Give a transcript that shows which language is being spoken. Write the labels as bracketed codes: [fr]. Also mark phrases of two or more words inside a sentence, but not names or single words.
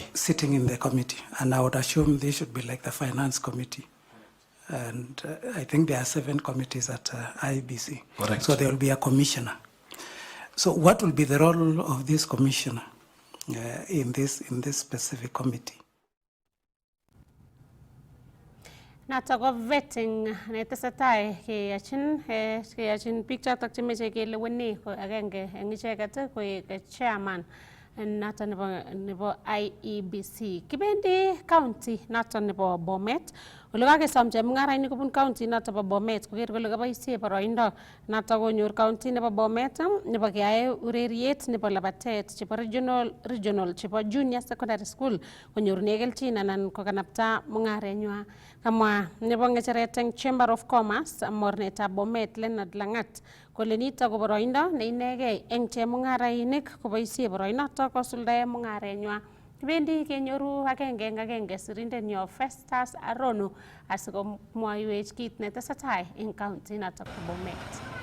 [en] Sitting in the committee, and I would assume they should be like the finance committee. And I think there are 7 committees at IBC. Correct. So there will be a commissioner. So what will be the role of this commissioner in this specific committee? [sgc] Natako vetting netesetai keyachin biik chotok chemeche keleweni ko agenge eng icheket koek chairman noton nebo IEBC. Kibendi county noton nebo Bomet. Ole kakesom chemung'arainik kobun county noton nebo Bomet koker kole kaboisie boroindo noton konyor county nebo Bomet nebo keyae ureriet nebo labatet chebo regional chebo [en] junior secondary school [sgc] konyorune kelchin anan kokanapta mung'arenywa. Kamwa nebo ng'echeret eng Chamber of Commerce mornetab Bomet Leonard Langat kole nito ko boroindo ne inegei eng chemung'arainik koboisie boroinoto kosuldae mung'arenywa. Kibendi kenyoru agenge eng agenge sirindenyo Festus Arono asikomwoiwech kit netesetai eng county notok bo Bomet.